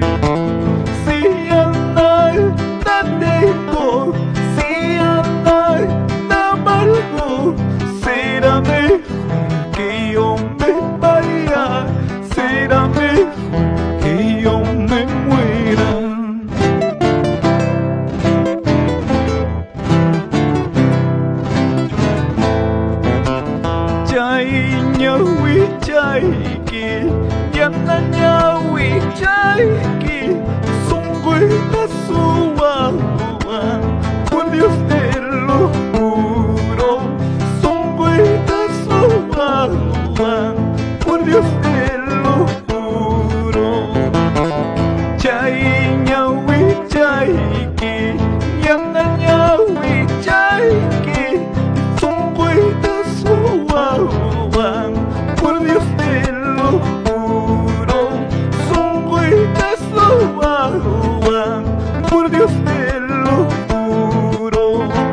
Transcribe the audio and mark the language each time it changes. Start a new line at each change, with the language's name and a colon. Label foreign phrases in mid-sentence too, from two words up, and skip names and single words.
Spanish: Si a nada tengo, si a nada valgo, será mejor que yo me vaya, será mejor que yo me muera.
Quechua: Ñawi chayki, yana ñawi chayki, sungüita suwa,
Spanish: por Dios te lo juro,
Quechua: sungüita suwa,
Spanish: por Dios te lo juro.
Quechua: Chay ñawi chayki, yana ñawi chayki, sungüita suwa,
Spanish: por Dios te lo juro,
Quechua: sungüita suwa,
Spanish: por Dios te lo juro.